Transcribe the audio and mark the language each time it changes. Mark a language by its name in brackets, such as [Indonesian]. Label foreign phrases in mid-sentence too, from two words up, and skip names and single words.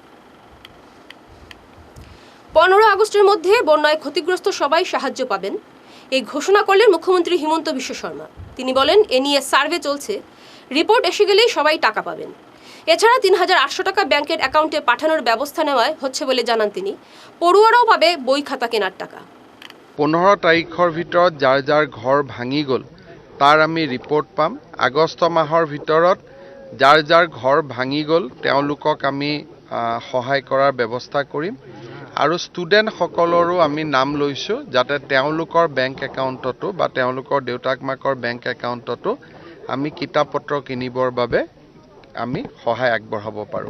[Bangla] 15 আগস্টের মধ্যে বন্যায় ক্ষতিগ্রস্ত সবাই সাহায্য পাবেন, এই ঘোষণা করলেন মুখ্যমন্ত্রী হিমন্ত বিশ্ব শর্মা। তিনি বলেন, এ নিয়ে সার্ভে চলছে, রিপোর্ট এসে গেলেই সবাই টাকা পাবেন। এছাড়া ৩,৮০০ টাকা ব্যাংকের অ্যাকাউন্টে পাঠানোর ব্যবস্থা নেওয়ায় হচ্ছে বলে জানান তিনি। পড়ুয়ারাও পাবে বই খাতা কেনার টাকা। [Assamese] 15 তাৰিখৰ ভিতৰত যাৰ যাৰ ঘৰ ভাঙি গ'ল তাৰ আমি ৰিপৰ্ট পাম। আগষ্ট মাহৰ ভিতৰত যাৰ যাৰ ঘৰ ভাঙি গ'ল তেওঁলোকক আমি সহায় কৰাৰ ব্যৱস্থা কৰিম। আৰু ষ্টুডেণ্টসকলৰো আমি নাম লৈছোঁ যাতে তেওঁলোকৰ বেংক একাউণ্টতো বা তেওঁলোকৰ দেউতাক মাকৰ বেংক একাউণ্টতো আমি কিতাপ পত্ৰ কিনিবৰ বাবে আমি সহায় আগবঢ়াব পাৰোঁ।